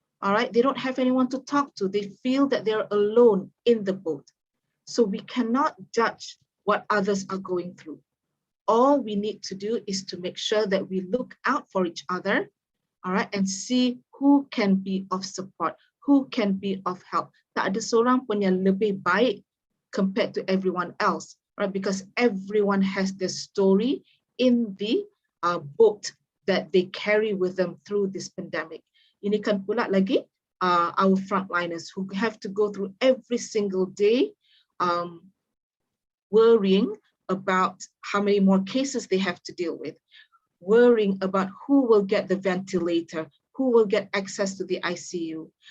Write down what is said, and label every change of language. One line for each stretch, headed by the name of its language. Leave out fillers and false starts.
English: Alright, they don't have anyone to talk to. They feel that they're alone in the boat. So we cannot judge what others are going through. All we need to do is to make sure that we look out for each other, all right, and see who can be of support, who can be of help.
Malay: Tak ada seorang pun yang lebih baik
English: compared to everyone else, right? Because everyone has their story in the boat that they carry with them through this pandemic.
Malay: Ini kan pula lagi
English: our frontliners who have to go through every single day worrying about how many more cases they have to deal with, worrying about who will get the ventilator, who will get access to the ICU.